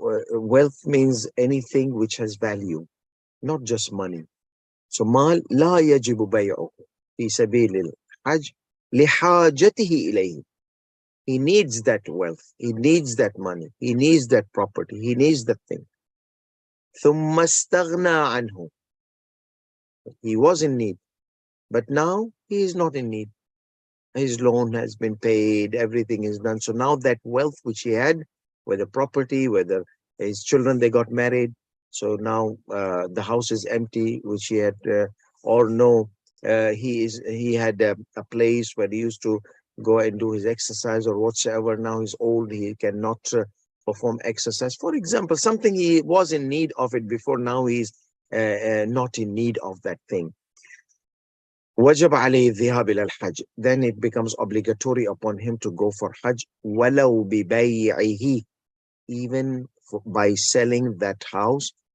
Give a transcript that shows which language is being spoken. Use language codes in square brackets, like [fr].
[en] Wealth means anything which has value, not just money. [ar] So mal لا يجب بيعه في سبيل الحج لحاجته إليه. [en] He needs that wealth, he needs that money, he needs that property, he needs that thing. [ar] ثم استغنى عنه. [en] He was in need, but now he is not in need. His loan has been paid, everything is done. So now that wealth which he had, whether property, whether his children, they got married. So now the house is empty, which he had, or no, he had a place where he used to go and do his exercise or whatsoever. Now he's old, he cannot perform exercise. For example, something he was in need of it before, now he's not in need of that thing. [ar] وجب عليه الذهاب إلى الحج. [en] Then it becomes obligatory upon him to go for Hajj. [ar] ولو ببيعه, [en] even by selling that house.